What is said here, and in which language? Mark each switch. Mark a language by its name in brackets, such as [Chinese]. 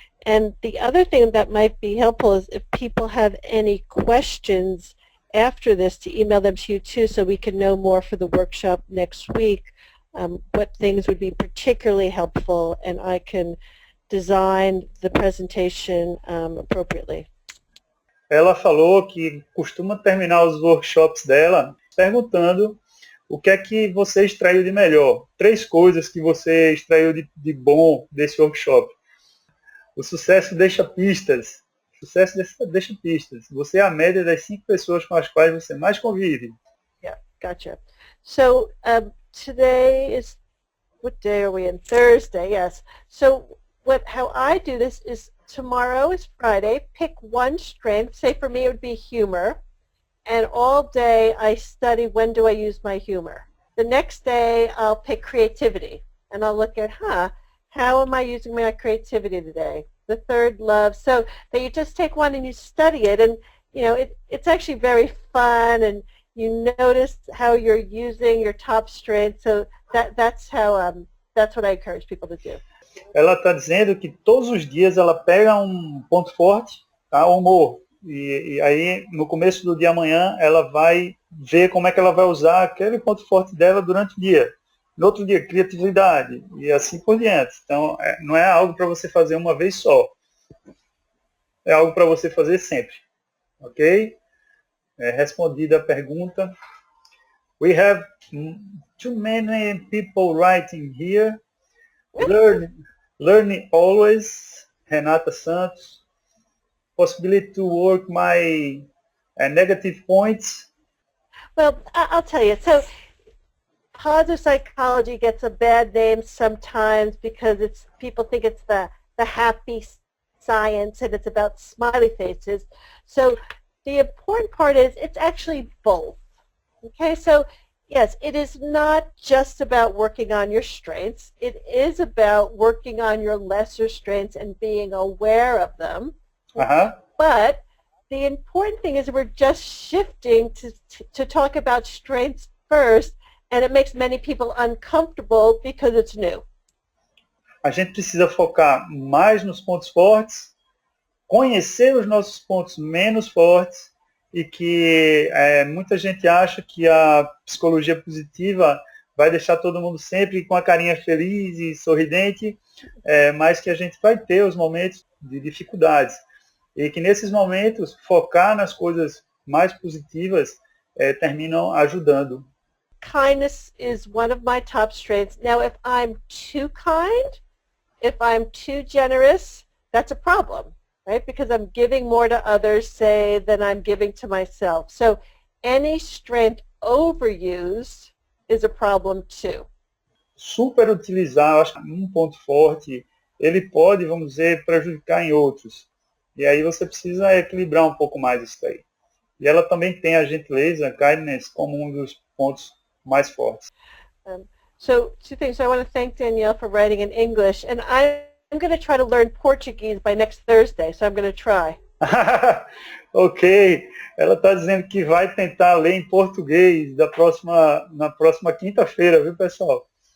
[English] And the other thing that might be helpful is if people have any questions after this, to email them to you too, so we can know more for the workshop next week, what things would be particularly helpful, and I can design the presentation appropriately. [Portuguese] Ela falou que costuma terminar os workshops dela perguntando o que é que você extraiu de melhor. 3 coisas que você extraiu de bom desse workshop. O sucesso deixa pistas. O sucesso deixa pistas. Você é a média das 5 pessoas com as quais você mais convive. [English] Yeah, gotcha. So today is, what day are we in? Thursday, yes. So how I do this is tomorrow is Friday, pick one strength. Say for me it would be humor. And all day I study when do I use my humor. The next day I'll pick creativity. And I'll look at, how am I using my creativity today? The third, love. So that you just take one and you study it. And, it's actually very fun. And you notice how you're using your top strength. So that's what I encourage people to do. [Portuguese] Ela está dizendo que todos os dias ela pega um ponto forte, tá? O humor. E aí, no começo do dia amanhã, ela vai ver como é que ela vai usar aquele ponto forte dela durante o dia. No outro dia, criatividade, e assim por diante. Então, não é algo para você fazer uma vez só. É algo para você fazer sempre. Ok? Respondida a pergunta. [English] We have too many people writing here. Learning always, Renata Santos. Possibility to work my negative points. Well, I'll tell you. So positive psychology gets a bad name sometimes because people think it's the happy science and it's about smiley faces. So the important part is it's actually both. Okay, so yes, it is not just about working on your strengths. It is about working on your lesser strengths and being aware of them. But the important thing is we're just shifting to talk about strengths first, and it makes many people uncomfortable because it's new. [Portuguese] A gente precisa focar mais nos pontos fortes, conhecer os nossos pontos menos fortes, e que muita gente acha que a psicologia positiva vai deixar todo mundo sempre com a carinha feliz e sorridente, mas que a gente vai ter os momentos de dificuldades. E que nesses momentos, focar nas coisas mais positivas terminam ajudando. [English] Kindness is one of my top strengths. Now, if I'm too kind, if I'm too generous, that's a problem, right? Because I'm giving more to others, say, than I'm giving to myself. So any strength overused is a problem too. [Portuguese] Super utilizar, acho que um ponto forte, ele pode, vamos dizer, prejudicar em outros. E aí você precisa equilibrar um pouco mais isso aí. E ela também tem a gentileza, kindness, como um dos pontos mais fortes. [English] So 2 things. I want to thank Danielle for writing in English, and I'm going to try to learn Portuguese by next Thursday, so I'm going to try. Ok. [Portuguese] Ela está dizendo que vai tentar ler em português na próxima quinta-feira, viu, pessoal?